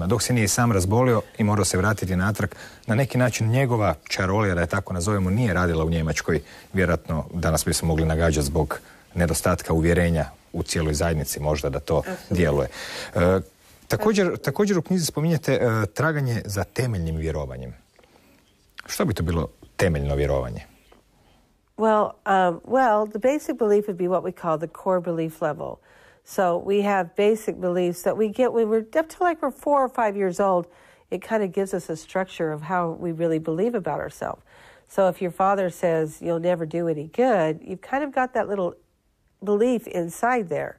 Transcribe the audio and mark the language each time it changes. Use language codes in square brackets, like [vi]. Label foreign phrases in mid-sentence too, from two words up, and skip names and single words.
[hr] Dok se nije i sam razbolio i morao se vratiti natrag, na neki način njegova čarolija, da je tako nazovemo, nije radila u Njemačkoj. Vjerojatno danas bi se mogli nagađati zbog nedostatka uvjerenja u cijeloj zajednici, možda da to djeluje. Također u knjizi spominjete traganje za temeljnim vjerovanjem. Što bi to bilo temeljno vjerovanje? [en] Well, the basic belief would be what we call the core belief level. So we have basic beliefs that we get when we're up to like we're 4 or 5 years old. It kind of gives us a structure of how we really believe about ourselves. So if your father says you'll never do any good, you've kind of got that little belief inside there.